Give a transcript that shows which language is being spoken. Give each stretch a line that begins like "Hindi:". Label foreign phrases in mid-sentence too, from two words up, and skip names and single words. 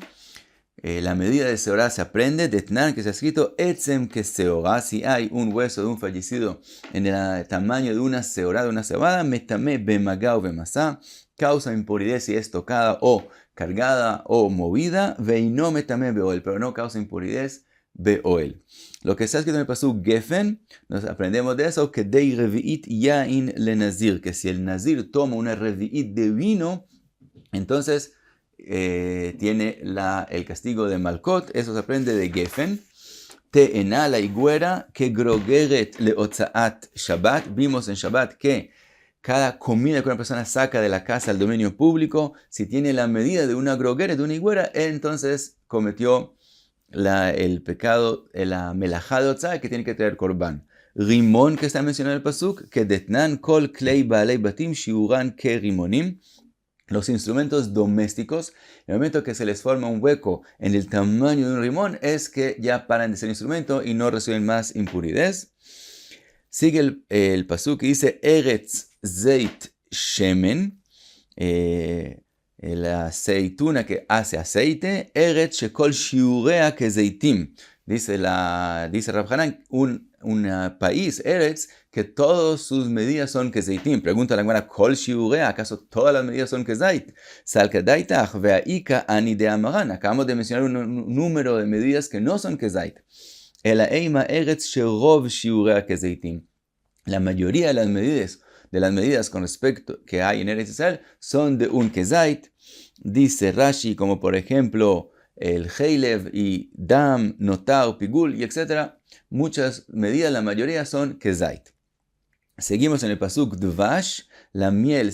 Spanish: La medida de Seorá se aprende de Tnan, que se ha escrito Etzem que Seorá. Si hay un hueso de un fallecido en el tamaño de una Seorá, de una cebada,
Hebrew: מטמא במגע ובמשא,
Spanish: causa impureza si es tocada o cargada o movida,
Hebrew: ואינו מטמא באהל,
Spanish: pero no causa impureza beoel. Lo que está escrito en el pasuk Gefen, nos aprendemos de eso, que
Hebrew: די רביעית יין לנזיר,
Spanish: que si el nazir toma una revi'it de vino, entonces tiene el castigo de Malkot. Eso se aprende de Gefen. Te'ena, la higuera, que
Hebrew: גרוגרת להוצאת שבת.
Spanish: Vimos en Shabbat que cada comida que una persona saca de la casa al dominio público, si tiene la medida de una grogeret, de una higuera, entonces cometió el pecado, la melajá de otzá, que tiene que traer korban. Rimón, que está mencionado en el pasuk, que
Aramaic: דתנן כל כלי בעלי בתים שיעורן כרימונים.
Spanish: Los instrumentos domésticos, en el momento que se les forma un hueco en el tamaño de un rimón, es que ya paran de ser instrumento y no reciben más impurez. Sigue el pasuk que dice
Hebrew: ארץ זית שמן,
Spanish: la aceituna que hace aceite,
Hebrew: ארץ שכל שיעוריה כזיתים.
Spanish: Dice Rav Hanan, un país, Eretz, que todas sus medidas son kezeitim. Pregunta la Gemara,
Hebrew: כל שיעוריה,
Spanish: ¿acaso todas las medidas son kezait?
Aramaic: סלקא דעתך והאיכא הני דאמרן.
Spanish: Acabamos de mencionar un número de medidas que no son kezait.
Hebrew: אלא אימא ארץ שרוב שיעוריה כזיתים.
Spanish: La mayoría de las medidas con respecto que hay en Eretz Israel son de un kezait. Dice Rashi, como por ejemplo el heilev y dam, notar, pigul y etc. Muchas medidas, la mayoría son kezait. Seguimos en el pasuk dvash, la miel.